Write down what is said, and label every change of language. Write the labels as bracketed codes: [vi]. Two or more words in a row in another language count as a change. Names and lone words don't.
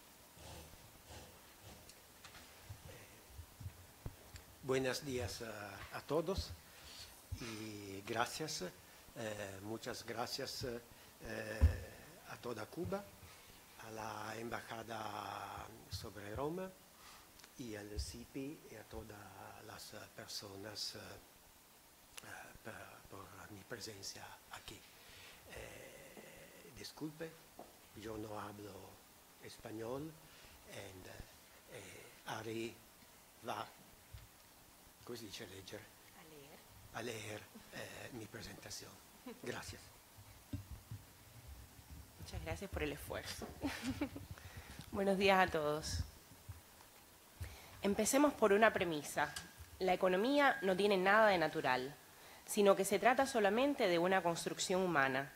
[es] Buenos días a todos y gracias, muchas gracias a toda Cuba, a la Embajada sobre Roma y al CIPI y a todas las personas por mi presencia aquí. Disculpe, yo no hablo español y Ari va, [it] come si dice leggere? [es] A leer mi presentación. Gracias. Muchas gracias por el esfuerzo. Buenos días a todos. Empecemos por una premisa. La economía no tiene nada de natural, sino que se trata solamente de una construcción humana.